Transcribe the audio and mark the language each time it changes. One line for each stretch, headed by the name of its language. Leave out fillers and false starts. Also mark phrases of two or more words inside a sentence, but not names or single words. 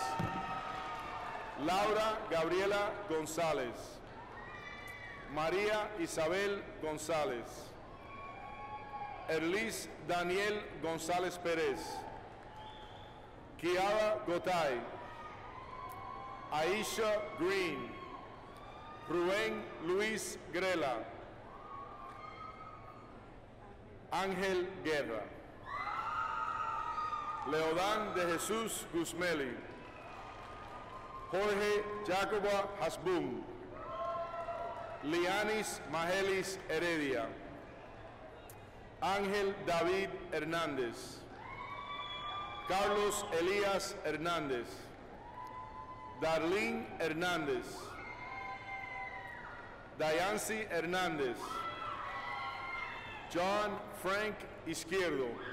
Spanish: Laura Gabriela González. María Isabel González. Erlis Daniel González Pérez. Kiara Gotay. Aisha Green. Rubén Luis Grela. Ángel Guerra. Leodán de Jesús Guzmeli. Jorge Jacoba Hasbun. Lianis Mahelis Heredia. Ángel David Hernández. Carlos Elías Hernández. Darlene Hernández. Dayancy Hernández. John Frank Izquierdo.